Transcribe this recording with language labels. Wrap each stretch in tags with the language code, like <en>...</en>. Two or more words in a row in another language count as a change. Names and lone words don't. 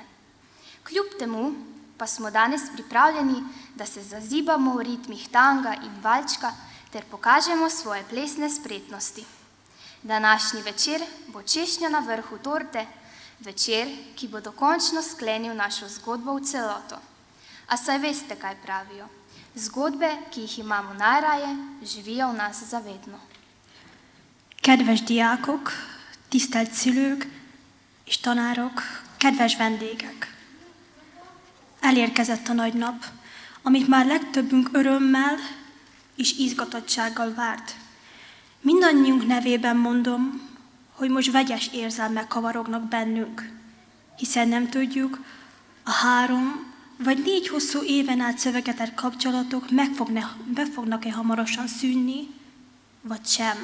<sl>Kljub temu pa smo danes pripravljeni, da se zazibamo v ritmih tanga in valčka ter pokažemo svoje plesne spretnosti. Današnji večer bo češnja na vrhu torte, večer, ki bo dokončno sklenil našo zgodbo v celoto. A saj veste, kaj pravijo. Zgodbe, ki jih imamo najraje, živijo v nas zavedno.</sl> <hu>Kedves diákok, tisztelt szülők és tanárok, kedves vendégek! Elérkezett a nagy nap, amit már legtöbbünk örömmel és izgatottsággal várt. Mindannyiunk nevében mondom, hogy most vegyes érzelmek kavarognak bennünk, hiszen nem tudjuk, a 3 vagy 4 hosszú éven át szövegetett kapcsolatok meg fognak-e hamarosan szűnni, vagy sem.</hu>